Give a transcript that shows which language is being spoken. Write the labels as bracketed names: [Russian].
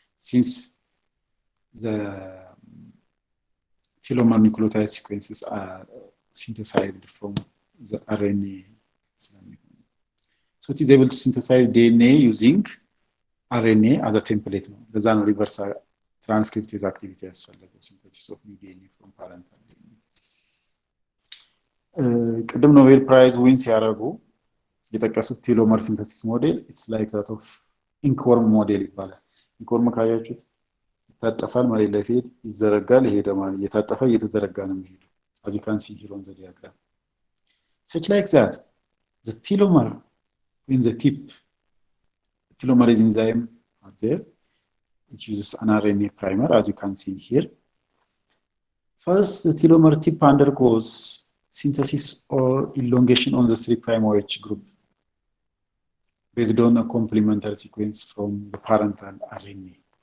[English] Since the telomere nucleotide sequences are synthesized from the RNA. So it is able to synthesize DNA using RNA as a template. There's a reverse transcriptase activity as well as synthesis of new DNA from parental DNA. [Amharic] ቅድም ኖቤል ፕራይዝ ዊን ሲያደርጉ የጠቀሱት ቴሎመር ሲንተሲስ ሞዴል [English] it's like that of [Amharic] ኢንክወርም ሞዴል ይባላል። ኢንክወርም ካያችሁት ይታጠፋል መሬት ላይ ሲሄድ ይዘረጋል ይሄዳል ማለት እየታጠፈ እየተዘረጋ ነው የሚሄደው [English] as you can see here on the diagram. Such like that the telomere in the tip telomerase enzyme are there. It uses an RNA primer as you can see here. First the telomere tip undergoes synthesis or elongation on the 3' OH group based on a complementary sequence from the parental RNA.